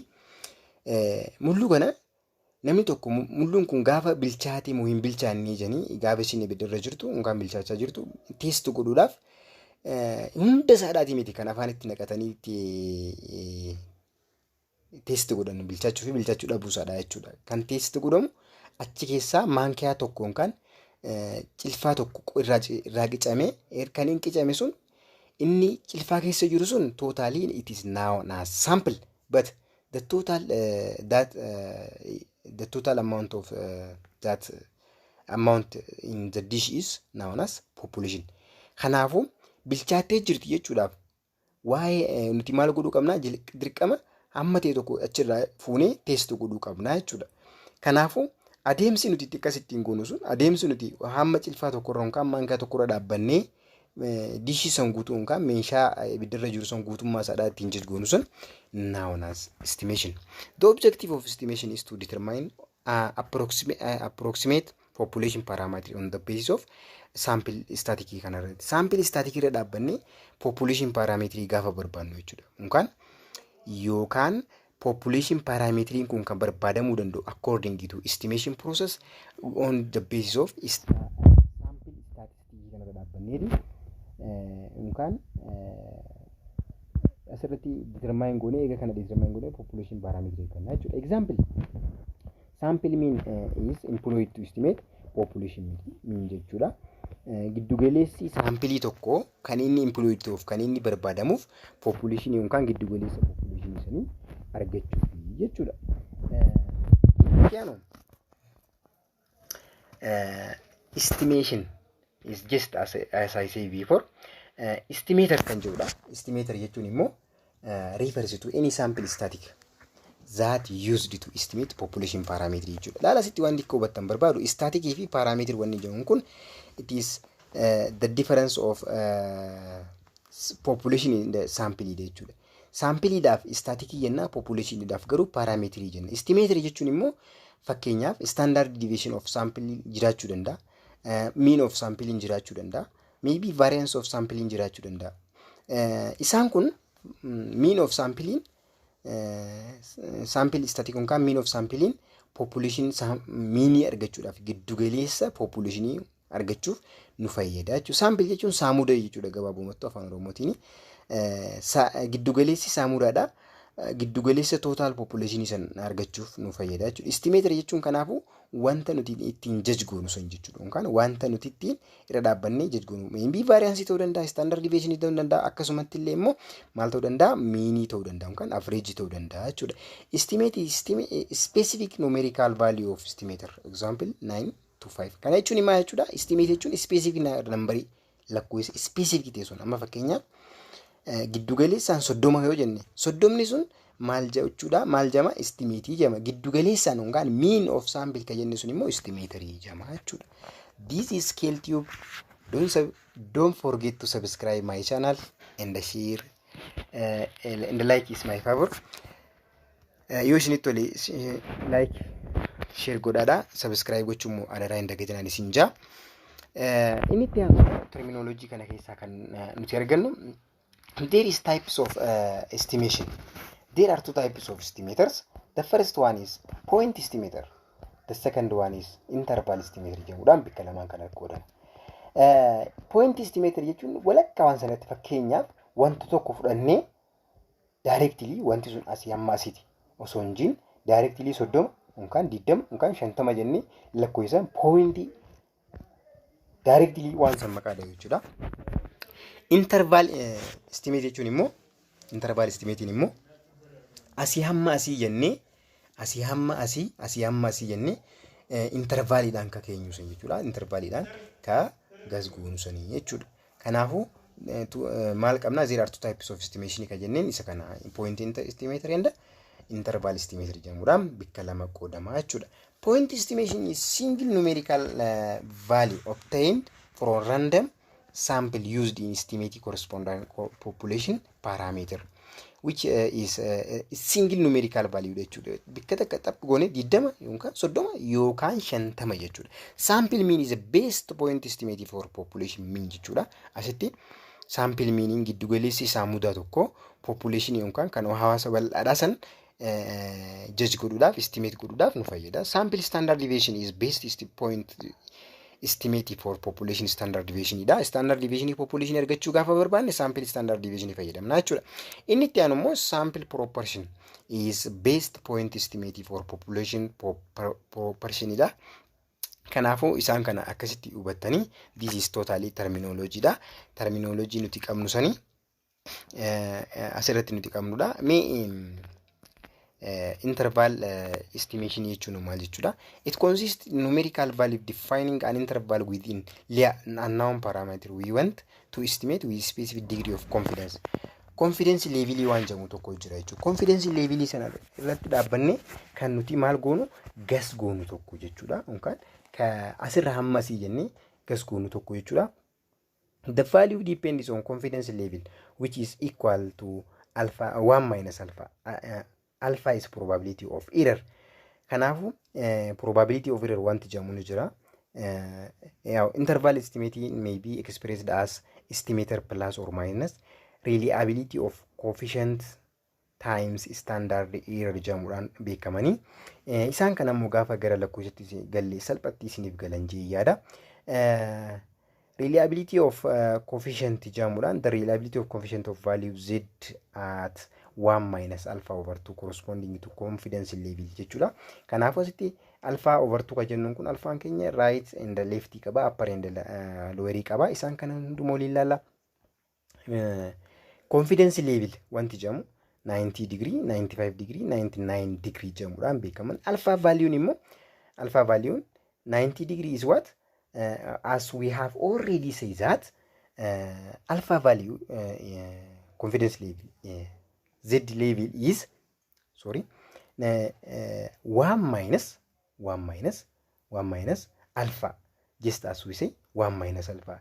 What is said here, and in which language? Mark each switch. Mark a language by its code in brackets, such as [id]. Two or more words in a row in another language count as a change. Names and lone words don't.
[om] Mulluu kana namni tokko mulluun kun gaafa bilchaatee moo hin bilchaanne jedhanii gaafa isin ibiddarra jirtu yookaan bilchaachaa jirtu test godhuudhaaf hunda isaadhaatii miti kan afaan itti naqatanii itti teesti godhannu bilchaachuu fi bilchaachuu dhabuusaadha jechuudha. Kan teesti godhamu achi keessaa maankiyaa tokkoon kan cilfaa tokko irraa qicamee kan hin qicame sun inni cilfaa keessa jiru sun [en] totally it is now sample but the total amount of that amount in the dish is known as population. [om] Kanaafuu bilchaatee jirti jechuudhaaf waa'ee nuti maal godhuu qabnaa dirqama hamma ta'e tokko achirraa fuunee teesti godhuu qabnaa jechuudha. Kanaafuu adeemsi nuti akkasittiin goonu sun adeemsi nuti hamma cilfaa tokkorra yookaan maankaa tokkorra dhaabbannee dishii san guutuu yookaan meeshaa ibiddarra jiru san guutummaa isaadhaa ittiin jijgoonu sun [en] known as estimation. The objective of estimation is to determine approximate population parameter on the basis of sample static kanarratti. Sample static [om] irra dhaabbannee [en] population parameter [om] gaafa barbaannu jechuudha. Yookaan population parameter kun kan barbaadamuu danda'u [en] according to estimation process on the basis of sample statistic [om] kanarra dhaabbanneeti. Yookaan asirratti determine goonee eega kana determine goonee population parameter kanna jechuudha. [en] Example, sample mean is employed to estimate population mean jechuudha. [om] Giddugaleessi saampilii tokko kan inni employed ta'uuf kan inni barbaadamuuf population yookaan giddugaleessa population sanii argachuuf jechuudha. [en] Estimation is just as I say before. [om] Estimator kan jedhudha. [en] Estimator [om] jechuun immoo [en] refers to any sample static that used to estimate population parameter jechuudha. [om] Laala sitti waan xiqqoo hubattan barbaadu static fi parameter wanni jedhamu kun [en] it is the difference of population in the sample [om] jechuudha. Sample daaf static jenna, population daaf garuu parameter jenna. Estimator jechuun immoo fakkeenyaaf [en] standard deviation of sample [om] jiraachuu danda'a. [en] Mean of sampling [om] jiraachuu danda'a. [en] Maybe variance of sampling [om] jiraachuu danda'a. Isaan kun [en] mean of sampling sample static [om] yookaan [en] mean of sampling population mean [om] argachuudhaaf giddugaleessa population argachuuf nu fayyada jechuudha. Sample jechuun saamuda jechuudha gabaabumatti afaan Oromootiin. Giddugaleessi saamudaadha. Giddugaleessa [en] total population [om] san argachuuf nu fayyada jechuudha. Estimator jechuun kanaafuu wanta nuti ittiin judge goonu san jechuudha. Yookaan wanta nuti ittiin irra dhaabbannee judge goonu. [en] Maybe variance [om] ta'uu danda'a, [en] standard deviation [om] ta'uu danda'a, akkasumatti illee immoo maal ta'uu danda'a, mean ta'uu danda'a yookaan average ta'uu danda'a jechuudha. [en] Estimate specific numerical value of estimator. Example 9 to 5. [om] Kana jechuun maal jechuudha? Estimate jechuun [en] specific number [om] lakkoofsa specific ta'e sun amma fakkeenyaaf giddugaleessaan 30 yoo jenne 30 sun maal jechuudha? Maal jama? Estimate jama. Giddugaleessaan yookaan mean of sample ka jenne sun immoo estimatory jama jechuudha. [en] This is Scale Tube. Don't forget to subscribe my channel and share and like is my favor. [om] Yoo isin tole [en] like share [om] godhaadha, subscribe gochuun adaraa hin dagatinaan isin jaa. Inni itti terminology kana keessaa kan nuti argannu [en] there is types of estimation. There are two types of estimators. The first one is point estimator. The second one is interval estimator. [om] Jedhamuudhaan bikka lamaan kana qoodama. [en] Point estimator [om] jechuun walakkaa waan sanatti fakkeenyaaf wanta tokko fudhannee directly wanti sun asii hamma asiiti osoo hin jiin directly 30 yookaan 20 yookaan 50 jennee lakkoofsaan point directly waan san maqaa dhahu jechuudha. [en] Interval estimate [om] jechuun immoo [en] interval estimating [om] immoo asii hamma asii jennee asii hamma asii jennee intervaliidhaan ka keenyu san jechuudha. Intervaliidhaan ka gasgoonu sanii jechuudha. Kanaafuu maal qabna? [en] There are two types of estimation [om] ka jenneen isa kana [en] point estimator and interval estimator [om] jedhamuudhaan bikka lama qoodama jechuudha. [en] Point estimation is single numerical value obtained from random sample used in estimating corresponding population parameter, which is single numerical value jechuudha. [om] Bikka takka xaphi goone 20 yookaan 30 yookaan 50 jechuudha. [en] Sample mean is the best point estimate for population mean jechuudha. [om] Asitti [en] sample meaning [om] giddugaleessi saamudaa tokko population yookaan kan hawaasa bal'aadhaa san judge godhuudhaaf estimate godhuudhaaf nu fayyada. [en] Sample standard deviation is best point estimate for population standard deviation ida. Standard deviation population [om] argachuu gaafa barbaanne [en] sample standard deviation [om] fayyadamna jechuudha. Inni itti aanu immoo [en] sample proportion is best point estimate for population proportion ida. [om] Kanaafuu isaan kana akkasitti hubattanii [en] this is totally terminology [om] da. Terminology nuti qabnu sanii asirratti nuti qabnudha. [en] Interval estimation [om] jechuun maal jechuudha? [en] It consists in numerical value defining an interval within an unknown parameter we want to estimate with specific degree of confidence. Confidence level [om] waan jedhamu tokko jira jechuudha. [en] Confidence level [om] sana irratti dhaabbanne kan nuti maal goonu gas goonu tokko jechuudha. Yookaan asirra hammasii jennee gas goonu tokko jechuudha. [en] The value depends on confidence level which is equal to alpha 1 minus alpha. Alpha is probability of error. [om] Kanaafu [en] probability of error [om] wanti jedhamu jira. [en] Interval estimating may be expressed as estimator plus or minus reliability of coefficient times standard error [om] jedhamuudhaan beekamanii. Isaan kana immoo gaafa gara lakkoofsatti galle salphatti isiniif galan yaada. [en] Reliability of coefficient jedhamuudhaan the reliability of coefficient of value z at 1 minus alpha over 2 corresponding to confidence level jechuudha. [om] Kanaafuu asitti [en] alpha over 2 [om] jennuun kun alphaan keenya [en] right and left [om] qaba, [en] upper and lower [om] qaba. Isaan kana hundumaa waliin ilaalla. [en] Confidence level [om] wanti jedhamu [en] 90 degree, 95 degree, 99 degree [om] jedhamuudhaan beekaman. [en] Alpha value immoo alpha value 90 degree is what? As we have already said that alpha value confidence level z level is 1 minus alpha, just as we say 1 minus alpha.